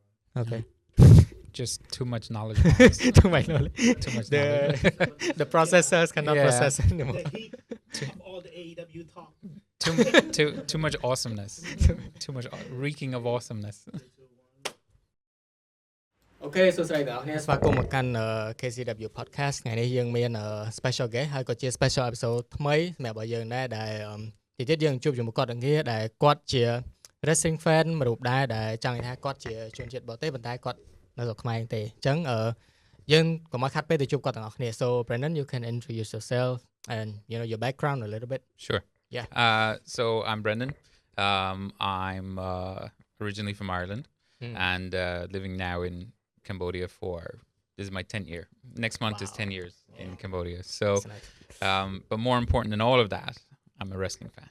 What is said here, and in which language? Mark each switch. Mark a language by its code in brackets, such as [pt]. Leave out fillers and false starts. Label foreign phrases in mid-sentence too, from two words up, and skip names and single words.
[en] Okay. Just too much knowledge. Too much knowledge. Too much knowledge. The processors cannot Yeah. process anymore. The heat of all the AEW talk. Too much awesomeness. Too much reeking of awesomeness. [km] Okay សួស្តីបងប្អូនស្វាគមន៍មកកាន់ KCW podcast ថ្ងៃនេះយើងមាន [en] special guest [km] ហើយក៏ជា [en] special episode [km] ថ្មីសម្រាប់យើងដែរដែលទីទៀតយើងជួបជាមួយគាត់ទាំងគ្នាដែលគាត់ជា [en] wrestling fan [km] មួយរូបដែរដែលចង់និយាយថាគាត់ជាជនជាតិបរទេសប៉ុន្តែគាត់នៅស្រុកខ្មែរទេអញ្ចឹងយើងកុំឲ្យខាត់ពេលទៅជួបគាត់ទាំងអស់គ្នា [en] so Brandon you can introduce yourself and your background a little bit. Sure. Yeah. So I'm Brendan. I'm originally from Ireland and living now in Cambodia this is my 10th year. Next month is 10 years in Cambodia. So, but more important than all of that, I'm a wrestling fan.